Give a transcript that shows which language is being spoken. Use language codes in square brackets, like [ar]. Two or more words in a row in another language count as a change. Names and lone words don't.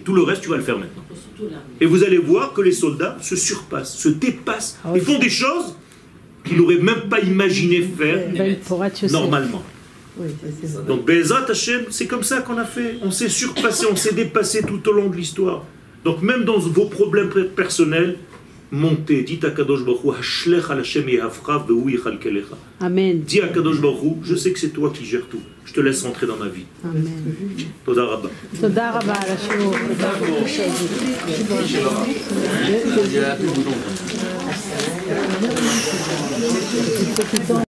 [fr] Tout le reste, tu vas le faire maintenant. Et vous allez voir que les soldats se surpassent, se dépassent. Ah oui. Ils font des choses qu'ils n'auraient même pas imaginé faire Ben, pour être sûr. normalement. Oui, c'est ça. Donc [he] בעזרת השם, [fr] c'est comme ça qu'on a fait. On s'est surpassé, on s'est dépassé tout au long de l'histoire. Donc même dans vos problèmes personnels, montez, dites à [he] קדוש ברוך הוא, השלך על השם יהבך והוא יכלכלך. [fr] Amen. Dis à [he] קדוש ברוך הוא, [fr] je sais que c'est toi qui gères tout. Je te laisse rentrer dans ma vie. Amen. [he] תודה רבה. תודה רבה על השיעור. [fr] Il y a un peu de bouton.